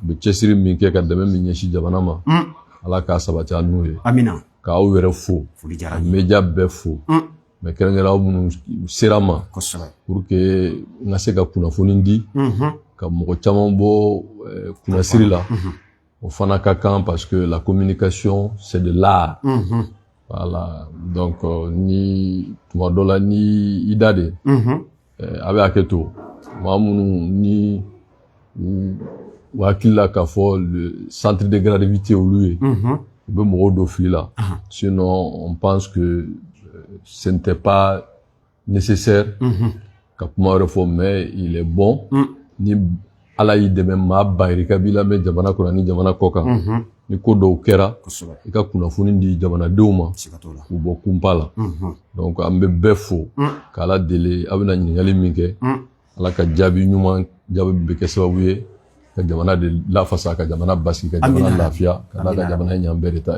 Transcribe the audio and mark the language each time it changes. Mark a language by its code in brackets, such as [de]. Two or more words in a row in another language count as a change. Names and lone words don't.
[bm] u bɛ cɛsiri min kɛ ka dɛmɛ min ɲɛsin jamana ma Ala k'a sabati an n'u ye amina k'aw yɛrɛ fo foli diyara ka media bɛɛ fo mɛ kɛrɛnkɛrɛnnen aw minnu sera ma kosɛbɛ pour que n ka se ka kunnafoni di ka mɔgɔ caman bɔ kunnasiri la o fana ka kan [fr] parce que la communication c'est de l'art voilà [bm] donc ni tuma dɔ la ni i da de a bɛ hakɛ to maa minnu ni u hakili la k'a fɔ [fr] le centre de gravité [bm] olu ye u bɛ mɔgɔw don fili la [fr] sinon on pense que ce n'était pas nécessaire [bm] ka kuma wɛrɛ fɔ [fr] mais il est bon [bm] ni Ala y'i dɛmɛ maa bayirika b'i lamɛn jamana kɔnɔ ni jamana kɔ kan ni ko dɔw kɛra i ka kunnafoni di jamanadenw ma k'u bɔ kunpa la donc an bɛ bɛɛ fo k'Ala deli a bɛna ɲininkali min kɛ Ala ka jaabi ɲuman jaabi bɛ kɛ sababu ye ka jamana de lafasa ka jamana basigi ka jamana lafiya ka n'a ka jamana ɲan bɛɛ de ta ye